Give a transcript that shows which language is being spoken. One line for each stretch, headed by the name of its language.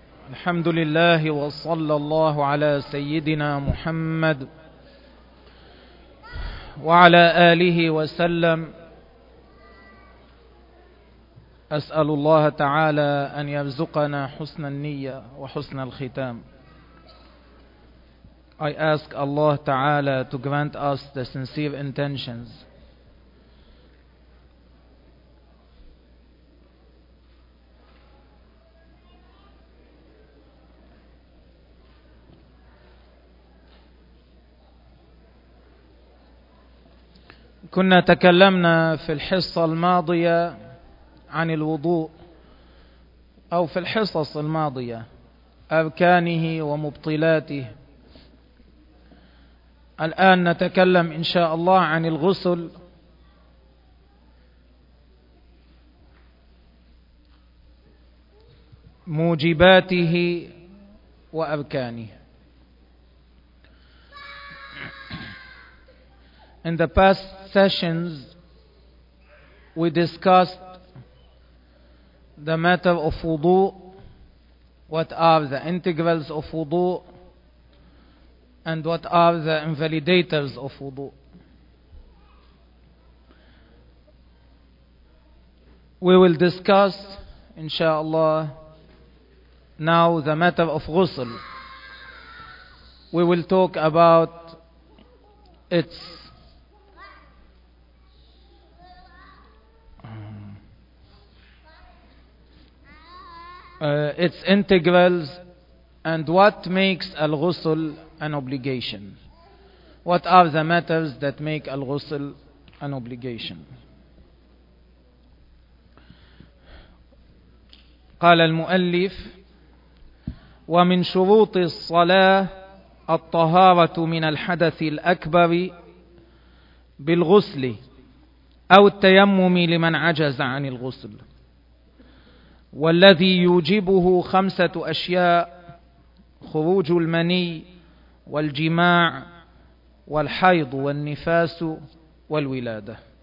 Arabic: الحمد لله وصلى الله على سيدنا محمد وعلى آله وسلم. أسأل الله تعالى أن يرزقنا حسن النية وحسن الختام.
English: I ask Allah Ta'ala to grant us the sincere intentions.
Arabic: كنا تكلمنا في الحصة الماضية عن الوضوء أو في الحصص الماضية أركانه ومبطلاته. الآن نتكلم إن شاء الله عن الغسل موجباته وأركانه.
English: In the past sessions we discussed the matter of wudu, what are the integrals of wudu and what are the invalidators of wudu. We will discuss inshallah now the matter of ghusl. We will talk about its its integrals and what makes al-ghusl an obligation. What are the matters that make al-ghusl an obligation?
Arabic: قال المؤلف ومن شروط الصلاة الطهارة من الحدث الأكبر بالغسل أو التيمم لمن عجز عن الغسل والذي يوجبه خمسة أشياء: خروج المني والجماع والحيض والنفاس والولادة.